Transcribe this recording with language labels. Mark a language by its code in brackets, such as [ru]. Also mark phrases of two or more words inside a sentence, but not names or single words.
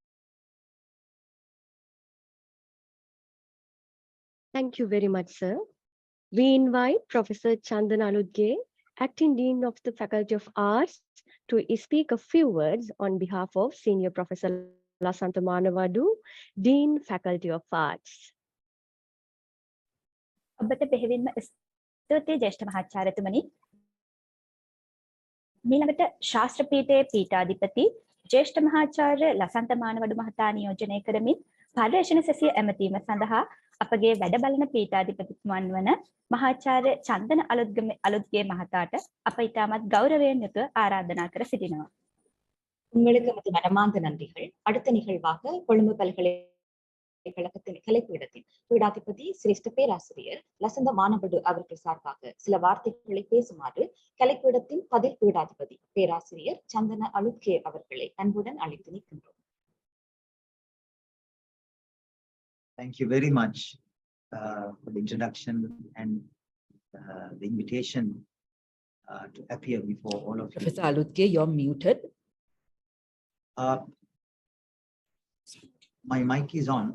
[en] Thank you very much, sir. We invite Professor Chandana Aludge, Acting Dean of the Faculty of Arts, to speak a few words on behalf of Senior Professor Lasantha Manawadu, Dean, Faculty of Arts. [si] ඔබට බෙහෙවින්ම ස්තුතියි ජ්‍යෙෂ්ඨ මහාචාර්යතුමනි. ඊළඟට ශාස්ත්‍ර පීඨයේ පීඨාධිපති ජ්‍යෙෂ්ඨ මහාචාර්ය ලසන්ත මානවඩු මහතා නියෝජනය කරමින් පර්යේෂණ සැසිය ඇමතීම සඳහා අපගේ වැඩ බලන පීඨාධිපතිතුමන් වන මහාචාර්ය චන්දන අලුත්ගේ මහතාට අප ඉතාමත් ගෞරවයෙන් යුතුව ආරාධනා කර සිටිනවා. [ta] உங்களுக்கு நமது மனமார்ந்த நன்றிகள். அடுத்த நிகழ்வாக கொழும்பு பல்கலைக்கழகத்தின் கலைப்பீடத்தின் பீடாதிபதி சிரேஷ்ட பேராசிரியர் லசந்த மானவடு அவர்கள் சார்பாக சில வார்த்தைகளை பேசுமாறு கலைப்பீடத்தின் பதில் பீடாதிபதி பேராசிரியர் சந்தன அலுத்கே அவர்களை அன்புடன் அழைத்து நிற்கின்றோம். [en] Thank you very much for the introduction and the invitation to appear before all of you. Professor Aludge, you're muted. My mic is on.